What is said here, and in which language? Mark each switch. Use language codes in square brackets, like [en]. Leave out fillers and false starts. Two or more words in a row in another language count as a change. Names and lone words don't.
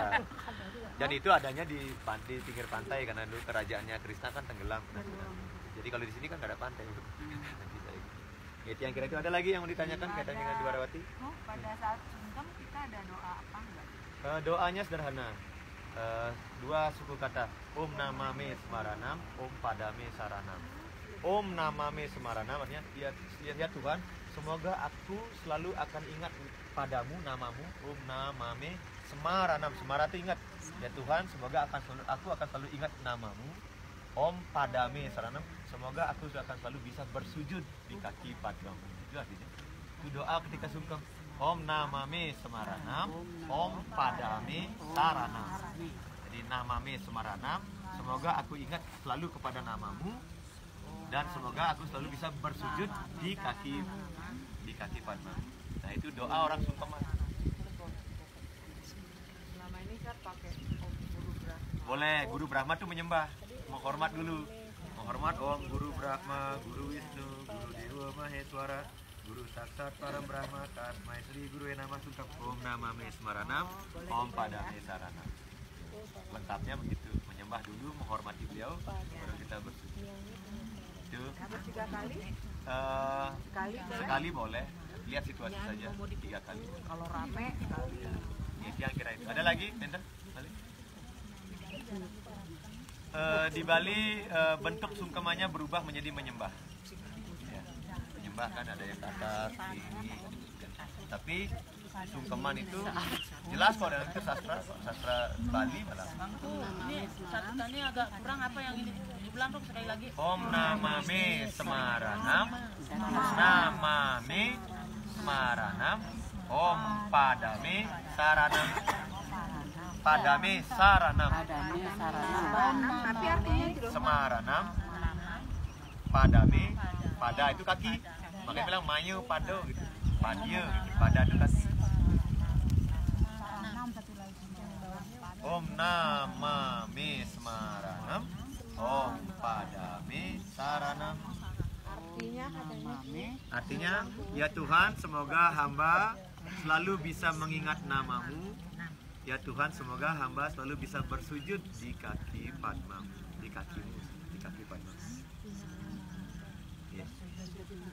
[id] Dan itu adanya di pinggir pantai karena dulu kerajaannya Krishna kan tenggelam. Jadi kalau di sini kan nggak ada pantai. Itu yang kira-kira ada lagi yang mau ditanyakan kaitannya dengan Dwarawati? Oh, pada saat sungkem kita ada doa apa enggak? Doanya sederhana. Dua suku kata. [sa] ॐ नाममे स्मरणम्, ॐ पादमे शरणम्. ॐ नाममे स्मरणम् [id] artinya ya Tuhan, semoga aku selalu akan ingat padamu namamu. [sa] ॐ नाममे स्मरणम्. [id] Semara itu ingat. Ya Tuhan, semoga aku akan selalu ingat namamu. [sa] ॐ पादमे शरणम्. [id] Semoga aku akan selalu bisa bersujud di kaki padmamu. Itu artinya. Itu doa ketika sungkem. [sa] ॐ नाममे स्मरणम्, ॐ पादमे शरणम्. [id] Jadi [sa] नाममे स्मरणम्, [id] semoga aku ingat selalu kepada namamu dan semoga aku selalu bisa bersujud di kaki padmamu. Nah itu doa orang sungkeman. Selama ini saya pakai Om Guru Brahma. Boleh, Guru Brahma tuh menyembah, menghormat dulu. Menghormat Om Guru Brahma, Guru Wisnu, Guru Dewa Maheswara, [sa] गुरु साक्षात् परम ब्रह्म, तस्मै श्री गुरु नाम Sungkem. ॐ नाममे स्मरणम्, ॐ पादमे शरणम्. [id] Lengkapnya begitu, menyembah dulu, menghormati beliau, baru kita bersujud. Itu Harus 3 kali? sekali boleh, lihat situasi saja. 3 kali. Kalau rame sekali. Itu yang kira itu. Ada lagi, Benten? Di Bali bentuk sungkemannya berubah menjadi menyembah. Ya, menyembah kan ada yang ke atas, tinggi. Tapi sungkeman itu jelas kok dalam itu sastra Bali malah. Ini satu tadi agak kurang apa yang ini diulang dong sekali lagi. [sa] ॐ नाममे स्मरणम्, नाममे स्मरणम्, ॐ पादमे शरणम्. पादमे शरणम्. [id] Tapi artinya juga Semaranam. Padame, pada itu kaki. Makanya bilang mayu pado gitu. Padya gitu. Pada itu kaki. [sa] ॐ नाममे स्मरणम्, ॐ पादमे शरणम्. [id] artinya katanya Artinya, ya Tuhan, semoga hamba selalu bisa mengingat namamu. Ya Tuhan, semoga hamba selalu bisa bersujud di kaki padmamu, di kakimu, di kaki padmamu.